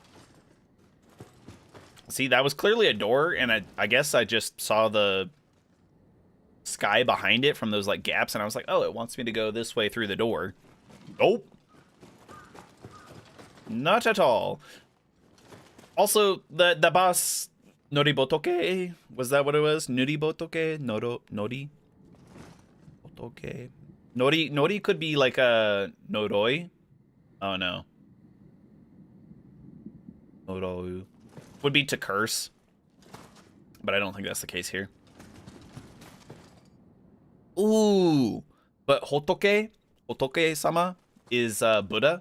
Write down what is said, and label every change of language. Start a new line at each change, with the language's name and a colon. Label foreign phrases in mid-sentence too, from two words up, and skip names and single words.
English: See, that was clearly a door, and I guess I just saw the sky behind it from those, like, gaps, and I was like, oh, it wants me to go this way through the door. Nope. Not at all. Also, the boss... Noribotoke? Was that what it was? Noribotoke? Nori? Botoke? Nori could be like a Noroi. Oh no. Norou. Would be to curse. But I don't think that's the case here. Ooh. But Hotoke-sama is Buddha.